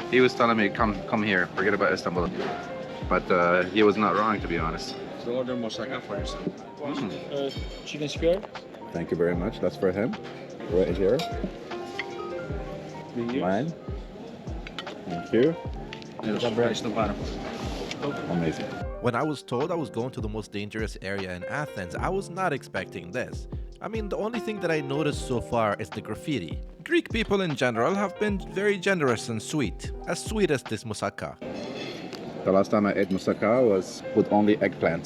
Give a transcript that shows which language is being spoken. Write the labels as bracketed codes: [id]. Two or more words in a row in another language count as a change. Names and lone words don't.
[en] He was telling me, come here, forget about Istanbul. But he was not wrong, to be honest. So order moussaka for yourself. Chicken skewer. Thank you very much. That's for him. Right here. Mine. Thank you. [el] Ευχαριστώ πάρα πολύ. [en] Amazing. When I was told I was going to the most dangerous area in Athens, I was not expecting this. I mean, the only thing that I noticed so far is the graffiti. Greek people in general have been very generous and sweet as this moussaka. The last time I ate moussaka was with only eggplants.